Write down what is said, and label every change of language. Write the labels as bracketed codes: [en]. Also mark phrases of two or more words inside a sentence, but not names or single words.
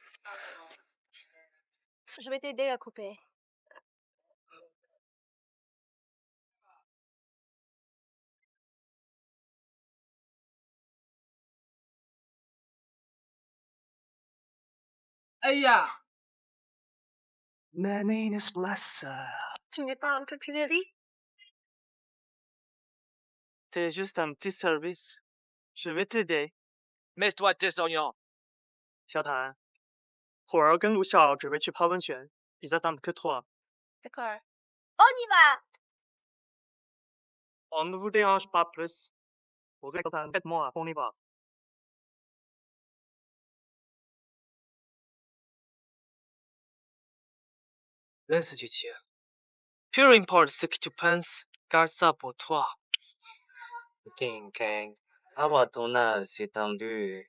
[fr] Je vais t'aider à couper. Aïe! [en] My name is Bless. [fr] Tu n'es pas un peu plus vieille? C'est juste un petit service. Je vais t'aider. Mets-toi désorientant. [zh] 小谭，火儿跟卢晓准备去泡温泉 ， [fr] ils attendent que toi. D'accord. On y va! On ne vous dérange pas plus. [zh] 我跟小谭 [fr] ，moi, on y va. L'institution. Peu importe ce que tu penses, garde ça pour toi. King Kang, avoir ton âge c'est tendu.